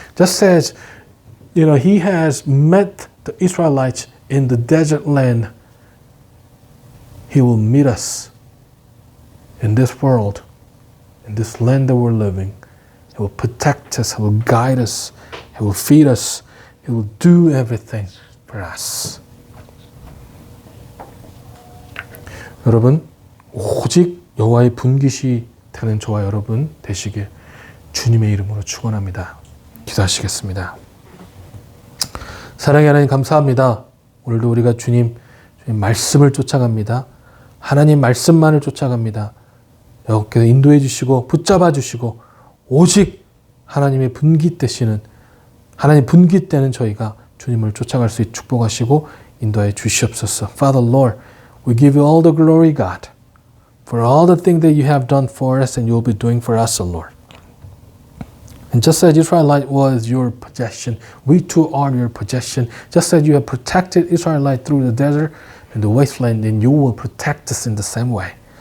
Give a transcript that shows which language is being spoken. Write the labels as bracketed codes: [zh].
[en] Just as, He has met the Israelites in the desert land, He will meet us in this world, in this land that we're living. He will protect us, He will guide us, He will feed us, He will do everything for us. [ko] 여러분, 오직 여호와의 분깃이 되는 저와 여러분 되시길 주님의 이름으로 축원합니다. 기도하시겠습니다. 사랑의 하나님 감사합니다. 오늘도 우리가 주님 말씀을 쫓아갑니다. 하나님 말씀만을 쫓아갑니다. 여호와께서 인도해 주시고 붙잡아 주시고 오직 하나님의 분깃 되시는 하나님 분깃 되는 저희가 주님을 쫓아갈 수 있게 축복하시고 인도해 주시옵소서. [en] Father Lord, we give you all the glory, God, for all the things that you have done for us and you will be doing for us, O Lord. And just as Israelite was your possession, we too are your possession. Just as you have protected Israelite through the desert and the wasteland, then you will protect us in the same way.